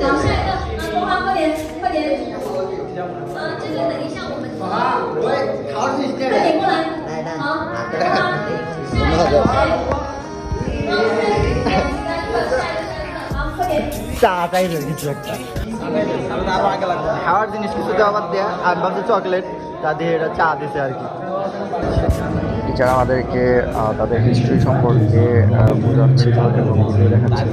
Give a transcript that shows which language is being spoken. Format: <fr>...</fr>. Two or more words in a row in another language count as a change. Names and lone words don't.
<zh>那动画快点，快点。这个等一下我们。快点过来。好。</zh> <bn>চা টাইপের কিছু একটা খাওয়ার জিনিস কিছু দেওয়ার দেয়া, আমি ভাবছি চকলেট, তা দিয়ে এটা চা দিছে আর কি। টিচার আমাদেরকে তাদের হিস্ট্রি সম্পর্কে বোঝাচ্ছিল এবং ভিডিও দেখাচ্ছিল।</bn>